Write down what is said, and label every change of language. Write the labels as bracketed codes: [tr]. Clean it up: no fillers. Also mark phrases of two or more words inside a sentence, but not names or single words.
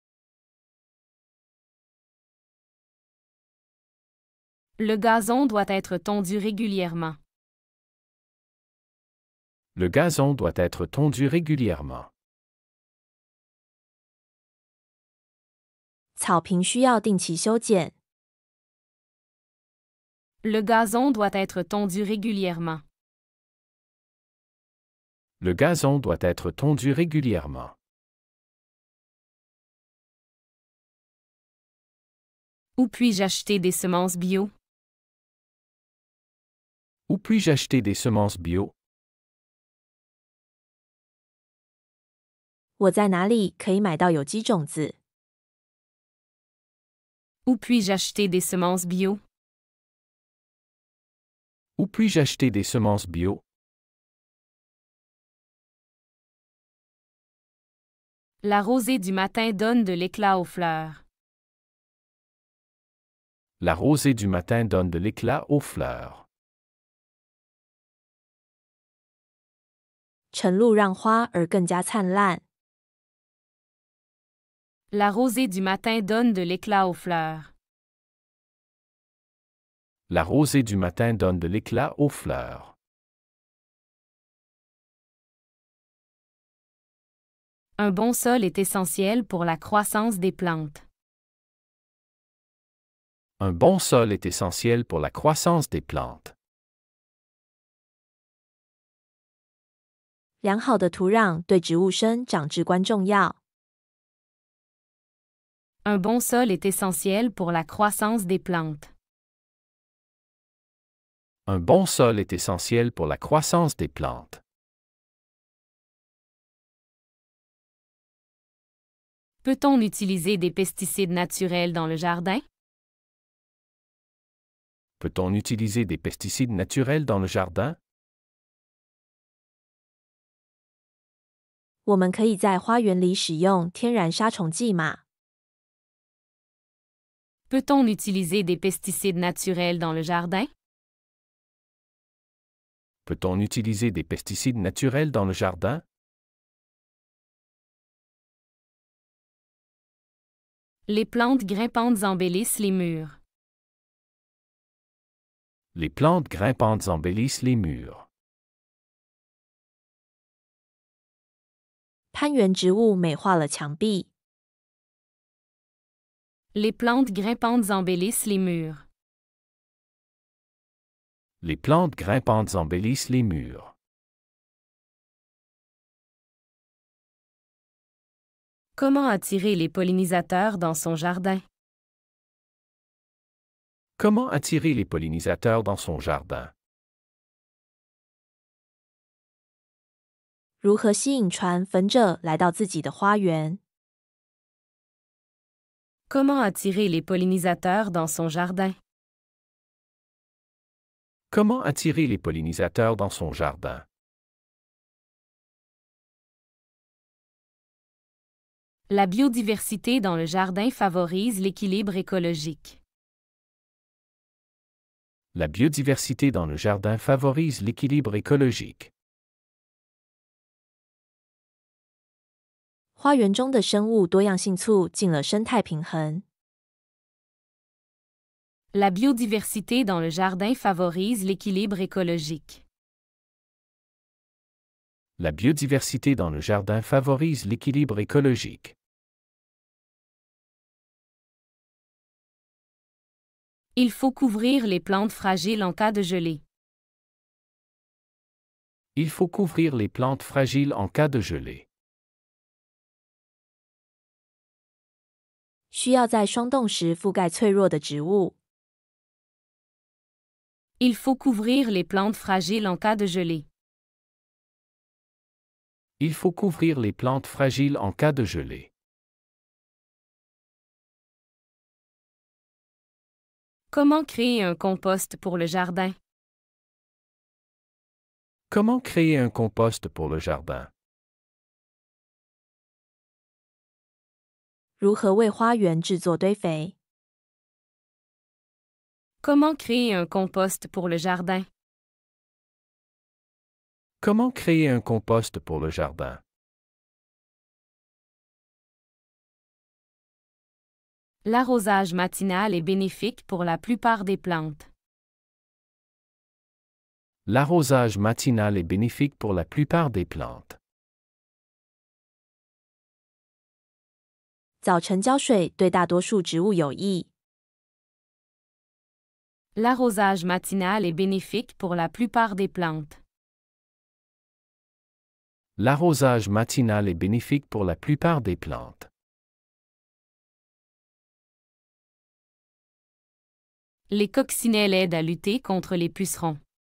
[fr] Le gazon doit être tondu régulièrement. Le gazon doit être tondu régulièrement. [zh] 草坪需要定期修剪。 [fr] Le gazon doit être tondu régulièrement. Le gazon doit être tondu régulièrement. Où puis-je acheter des semences bio? Où puis-je acheter des semences bio? [zh] 我在哪里可以买到有机种子？ [fr] Où puis-je acheter des semences bio? Où puis-je acheter des semences bio? La rosée du matin donne de l'éclat aux fleurs. La rosée du matin donne de l'éclat aux fleurs. [zh] 晨露让花儿更加灿烂。 [fr] La rosée du matin donne de l'éclat aux fleurs. La rosée du matin donne de l'éclat aux fleurs. Un bon sol est essentiel pour la croissance des plantes. Un bon sol est essentiel pour la croissance des plantes. [zh] 良好的土壤对植物生长至关重要。 [fr] Un bon sol est essentiel pour la croissance des plantes. Un bon sol est essentiel pour la croissance des plantes. Peut-on utiliser des pesticides naturels dans le jardin? Peut-on utiliser des pesticides naturels dans le jardin? [zh] 我们可以在花园里使用天然杀虫剂吗？ [fr] Peut-on utiliser des pesticides naturels dans le jardin? Peut-on utiliser des pesticides naturels dans le jardin? Les plantes grimpantes embellissent les murs. Les plantes grimpantes embellissent les murs. [zh] 攀援植物美化了墙壁。 [fr] Les plantes grimpantes embellissent les murs. Les plantes grimpantes embellissent les murs. Comment attirer les pollinisateurs dans son jardin? Comment attirer les pollinisateurs dans son jardin? [zh] 如何吸引传粉者来到自己的花园？ [fr] Comment attirer les pollinisateurs dans son jardin? Comment attirer les pollinisateurs dans son jardin? La biodiversité dans le jardin favorise l'équilibre écologique. La biodiversité dans le jardin favorise l'équilibre écologique. [zh] 花园中的生物多样性促进了生态平衡。 [fr] La biodiversité dans le jardin favorise l'équilibre écologique. La biodiversité dans le jardin favorise l'équilibre écologique. Il faut couvrir les plantes fragiles en cas de gelée. Il faut couvrir les plantes fragiles en cas de gelée. [zh] 需要在霜冻时覆盖脆弱的植物。 [fr] Il faut couvrir les plantes fragiles en cas de gelée. Il faut couvrir les plantes fragiles en cas de gelée. Comment créer un compost pour le jardin? Comment créer un compost pour le jardin? [zh] 如何为花园制作堆肥？ [fr] Comment créer un compost pour le jardin? Comment créer un compost pour le jardin? L'arrosage matinal est bénéfique pour la plupart des plantes. L'arrosage matinal est bénéfique pour la plupart des plantes. [zh] 早晨浇水对大多数植物有益。 [fr] L'arrosage matinal est bénéfique pour la plupart des plantes. L'arrosage matinal est bénéfique pour la plupart des plantes. Les coccinelles aident à lutter contre les pucerons.